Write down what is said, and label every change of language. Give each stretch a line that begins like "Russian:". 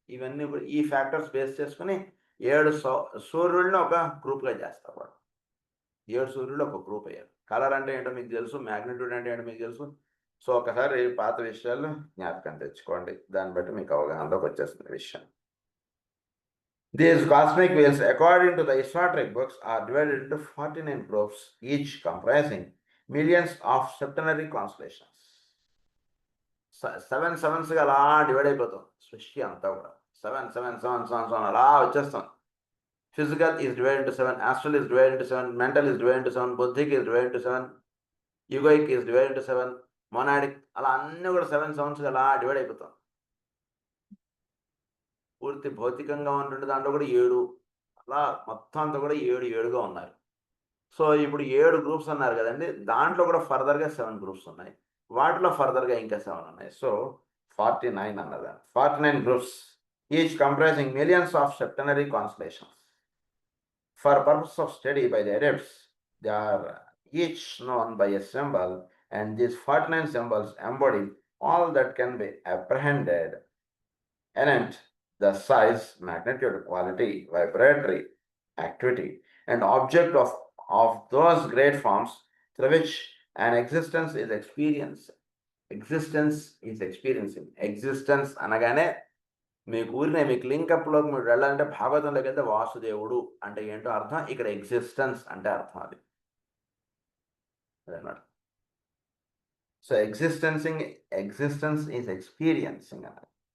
Telugu: ఇవన్నీ ఈ factors base చేసుకొని 7 సూర్యుడిని ఒక గ్రూప్‌గా చేస్తారు వాడు. 7 సూర్యులు ఒక గ్రూప్ అయ్యారు. కలర్ అంటే ఏంటో మీకు తెలుసు. మాగ్నిట్యూడ్ అంటే ఏంటో మీకు తెలుసు. సో ఒకసారి పాత విషయాలు జ్ఞాపకం తెచ్చుకోండి. దాన్ని బట్టి మీకు అవగాహనలోకి వచ్చేస్తుంది విషయం.
English: These cosmic wheels, according to the esoteric books, are divided into 49 groups, each comprising millions of septenary constellations.
Telugu: 7 sevensగా అలా డివైడ్ అయిపోతాం సృష్టి అంతా కూడా. 7, 7, 7, 7, 7 అలా వచ్చేస్తాం.
English: Physical is divided into 7, astral is divided into 7, mental is divided into 7, buddhic is divided into 7, egoic is divided into 7, monadic
Telugu: అలా అన్నీ కూడా 7 sevensగా అలా డివైడ్ అయిపోతాం. పూర్తి భౌతికంగా ఉన్నటువంటి దాంట్లో కూడా 7 అలా మొత్తం అంతా కూడా 7గా ఉన్నారు. సో ఇప్పుడు 7 గ్రూప్స్ అన్నారు కదండీ! దాంట్లో కూడా ఫర్దర్‌గా 7 గ్రూప్స్ ఉన్నాయి. వాటిలో ఫర్దర్‌గా ఇంకా 7 ఉన్నాయి. So 49 అన్నదండి.
English: 49 groups each comprising millions of septenary constellations. For purpose of study by the adepts, they are each known by a symbol, and these 49 symbols embody all that can be apprehended, anent the size, magnitude, quality, vibratory activity, and object of those great forms through which and existence is experience. Existence is experiencing.
Telugu: Existence అనగానే మీకు ఊరినే మీకు లింకప్లోకి మీరు వెళ్ళాలంటే భాగవతంలోకి వెళ్తే వాసుదేవుడు అంటే ఏంటో అర్థం, ఇక్కడ ఎగ్జిస్టెన్స్ అంటే అర్థం అది అదన్నమాట.
English: So existence is experiencing అన్నది.